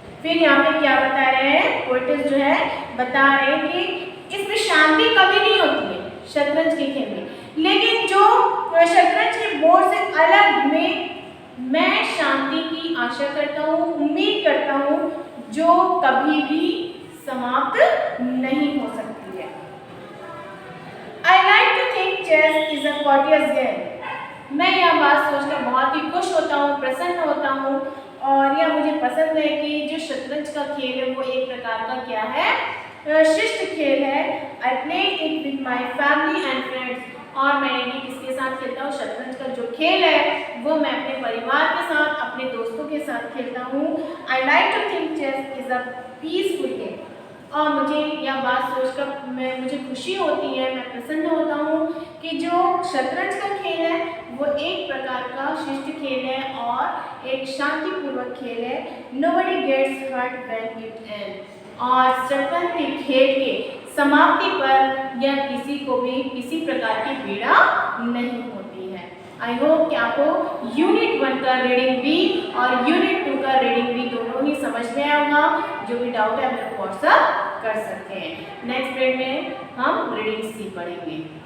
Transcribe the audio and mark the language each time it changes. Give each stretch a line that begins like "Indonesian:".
Hindi: फिर यहाँ पे क्या बता रहे हैं, पोएट्स जो है बता रहे हैं कि इसमें शांति कभी नहीं होती है शतरंज के खेल में, लेकिन जो शतरंज के बोर्ड से अलग में मैं शांति की आशा करता हूँ, उम्मीद करता हूँ, जो कभी भी समाप्त नहीं हो सकती है।
English: I like to think chess is a courteous game.
Hindi: मैं यह बात सोचकर बहुत ही खुश होता हूँ, प्रसन्न होता हूँ, और यह मुझे पसंद है कि जो शतरंज का खेल है वो एक प्रकार का क्या है, शिष्ट खेल है।
English: I play it with my family and friends.
Hindi: और मैं ये किसके साथ खेलता हूँ, शतरंज का जो खेल है वो मैं अपने परिवार के साथ, अपने दोस्तों के साथ खेलता हूँ।
English: I like to think chess is a peaceful game.
Hindi: और मुझे यह बात सोचकर मुझे खुशी होती है, मैं प्रसन्न होता हूँ कि जो शतरंज का खेल है वो एक प्रकार का शिष्ट खेल है और एक शांतिपूर्वक खेल है।
English: Nobody gets hurt when it ends.
Hindi: और शतरंज के खेल के समाप्ति पर यह किसी को भी किसी प्रकार की पीड़ा नहीं होती है।
English: I hope
Hindi: कि आपको यूनिट 1 का रीडिंग बी और यूनिट 2 का रीडिंग बी दोनों ही समझ में आया होगा। जो भी डाउट है आप व्हाट्सएप कर सकते हैं। नेक्स्ट पीरियड में हम रीडिंग सी पढ़ेंगे।